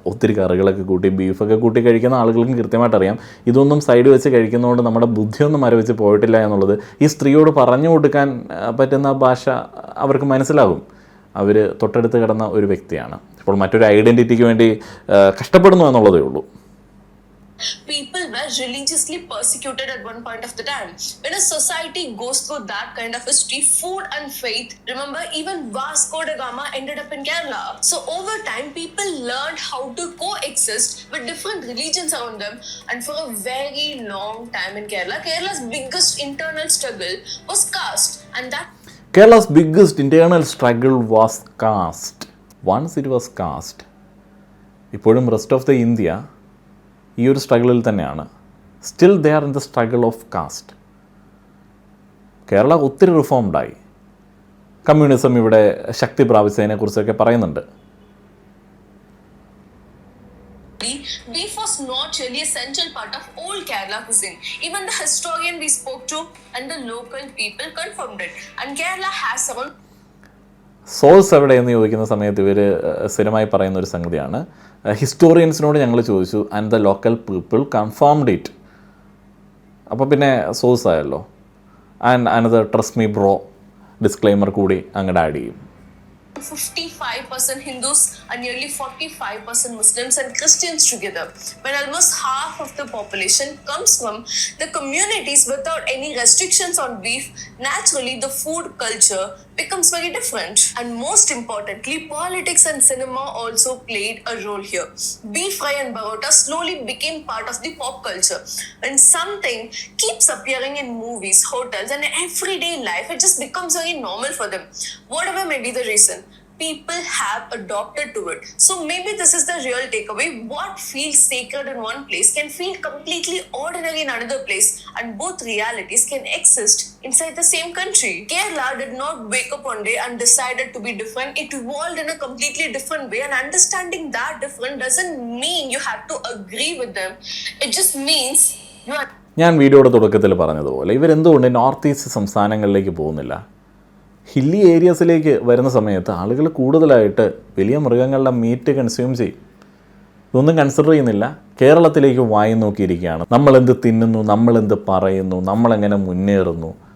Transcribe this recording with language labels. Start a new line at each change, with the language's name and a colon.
Malayalam: ഒത്തിരി കറികളൊക്കെ കൂട്ടി, ബീഫൊക്കെ കൂട്ടി കഴിക്കുന്ന ആളുകൾക്കും കൃത്യമായിട്ട് അറിയാം. ഇതൊന്നും സൈഡ് വെച്ച് കഴിക്കുന്നതുകൊണ്ട് നമ്മുടെ ബുദ്ധിയൊന്നും മരവിച്ച് പോയിട്ടില്ല എന്നുള്ളത് ഈ സ്ത്രീയോട് പറഞ്ഞു കൊടുക്കാൻ പറ്റുന്ന ഭാഷ അവർക്ക് മനസ്സിലാകും. അവർ തൊട്ടടുത്ത് കിടന്ന ഒരു വ്യക്തിയാണ്. ഇപ്പോൾ മറ്റൊരു ഐഡൻറ്റിറ്റിക്ക് വേണ്ടി കഷ്ടപ്പെടുന്നു എന്നുള്ളതേ ഉള്ളൂ.
English: People were religiously persecuted at one point of the time. When a society goes through that kind of history, food and faith, remember even Vasco da Gama ended up in Kerala. So over time, people learned how to coexist with different religions around them. And for a very long time in Kerala, Kerala's biggest internal struggle was caste. And that Kerala's biggest internal struggle was caste. Once it was caste,
Malayalam: ഇപ്പോഴും rest of the India ഈ ഒരു സ്ട്രഗിളിൽ തന്നെയാണ്.
English: Still they are in the struggle of caste.
Malayalam: Kerala ഒത്തിരി റിഫോംഡായി. Communism ഇവിടെ ശക്തി പ്രാപിച്ചതിനെക്കുറിച്ചൊക്കെ പറയുന്നുണ്ട്.
English: Beef was not really a central part of old Kerala cuisine. Even the historian we spoke to and the local people confirmed it. And Kerala has around
Malayalam: source എവിടെയെന്ന് ചോദിക്കുന്ന സമയത്ത് ഇവർ സ്ഥിരമായി പറയുന്ന ഒരു സംഗതിയാണ്, ഹിസ്റ്റോറിയൻസിനോട് ഞങ്ങൾ ചോദിച്ചു
English: And the local people confirmed it.
Malayalam: അപ്പോൾ പിന്നെ സോഴ്സ് ആയല്ലോ.
English: and another trust me bro disclaimer
Malayalam: കൂടി അങ്ങോട്ട് ആഡ് ചെയ്യും.
English: 55% Hindus and nearly 45% Muslims and Christians together, when almost half of the population comes from the communities without any restrictions on beef. Naturally, the food culture becomes very different. And most importantly, politics and cinema also played a role here. Beef fry and barota slowly became part of the pop culture. When something keeps appearing in movies, hotels, and everyday life, it just becomes very normal for them. Whatever may be the reason, people have adopted to it. So maybe this is the real takeaway. What feels sacred in one place can feel completely ordinary in another place, and both realities can exist inside the same country. Kerala did not wake up one day and decided to be different. It evolved in a completely different way, and understanding that different doesn't mean you have to agree with them. It just means you are.
Malayalam: ഞാൻ വീഡിയോയുടെ തുടക്കത്തിൽ പറഞ്ഞതുപോലെ ഇവരെന്തുകൊണ്ട് north east സംസ്ഥാനങ്ങളിലേക്ക് പോകുന്നില്ല? Hilly ഏരിയസിലേക്ക് വരുന്ന സമയത്ത് ആളുകൾ കൂടുതലായിട്ട് വലിയ മൃഗങ്ങളുടെ മീറ്റ് കൺസ്യൂം ചെയ്യും. ഇതൊന്നും കൺസിഡർ ചെയ്യുന്നില്ല. കേരളത്തിലേക്ക് വായി നോക്കിയിരിക്കുകയാണ്. നമ്മളെന്ത് തിന്നുന്നു, നമ്മളെന്ത് പറയുന്നു, നമ്മളെങ്ങനെ മുന്നേറുന്നു.